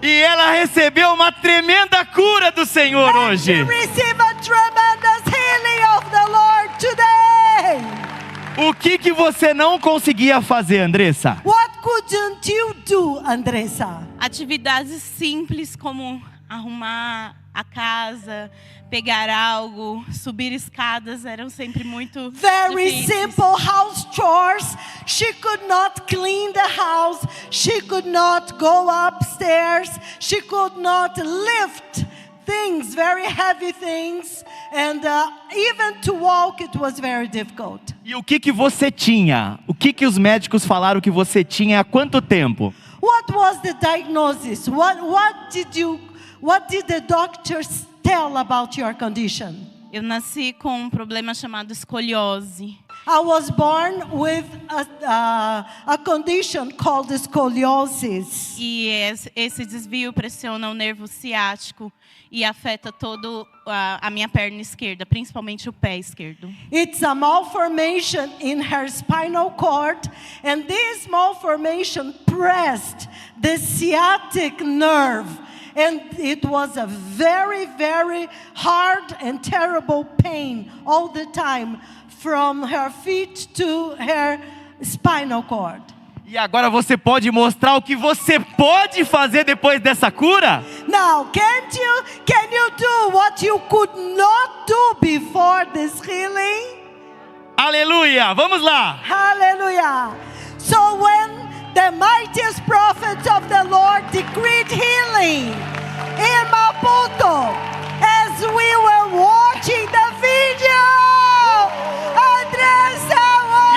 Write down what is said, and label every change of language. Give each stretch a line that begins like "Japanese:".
Portuguese: E ela recebeu uma tremenda cura do Senhor
English: And
Portuguese: hoje.
English: she received a tremendous healing of the Lord today.
Portuguese: O que você não conseguia fazer, Andressa?
English: What couldn't you do, Andressa?
Portuguese: Atividades simples como arrumar a casa, pegar algo, subir escadas eram sempre muito
English: Very
Portuguese: difíceis.
English: simple house chores. She could not clean the house. She could not go upstairs. She could not lift things, very heavy things. And even to walk, it was very difficult.
Portuguese: E o que você tinha? O que os médicos falaram que você tinha há quanto tempo?
English: What was the diagnosis? What did the doctors tell about your condition?
Portuguese: Eu nasci com um problema chamado escoliose.
English: I was born with a condition called scoliosis.
Portuguese: E esse desvio pressiona o nervo ciático e afeta todo a minha perna esquerda, principalmente o pé esquerdo.
English: It's a malformation in her spinal cord, and this malformation pressed the sciatic nerve. And it was a very, very hard and terrible pain all the time from her feet to her spinal cord.
Portuguese: E agora você pode mostrar o que você pode fazer depois dessa cura?
English: Now, can you do what you could not do before this healing?
Portuguese: Aleluia! Vamos lá!
English: Hallelujah. So when the mightiest prophets of the Lord decreed healing in Maputo, as we were watching the video, Andressa was